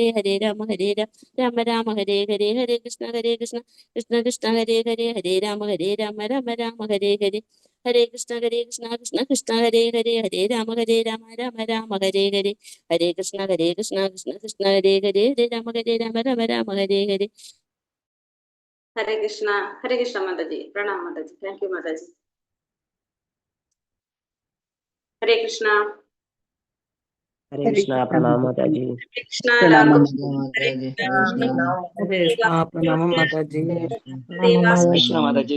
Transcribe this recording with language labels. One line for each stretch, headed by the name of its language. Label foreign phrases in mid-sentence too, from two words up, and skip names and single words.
Sanskrit: ഹരേ രാമ രാമ രാമ ഹരേ ഹരേ. ഹരേ കൃഷ്ണ കൃഷ്ണ കൃഷ്ണ ഹരേ ഹരേ. ഹരേ രാമ രാമ രാമ ഹരേ ഹരേ. ഹരേ കൃഷ്ണ കൃഷ്ണ കൃഷ്ണ ഹരേ ഹരേ. ഹരേ രാമ രാമ രാമ ഹരേ ഹരേ. ഹരേ കൃഷ്ണ കൃഷ്ണ കൃഷ്ണ ഹരേ ഹരേ. ഹരേ രാമ രാമ രാമ ഹരേ ഹരേ.
Malayalam: ഹരേ കൃഷ്ണ മാതാജി. പ്രണാം മാതാജി.
English: thank you
Malayalam: മാതാജി. ഹരേ കൃഷ്ണ. ഹരേ കൃഷ്ണ. പ്രണാമം മാതാജി. ഹരേ കൃഷ്ണ. എല്ലാവർക്കും ഹരേ പ്രണാമം മാതാജി. മാതാജി.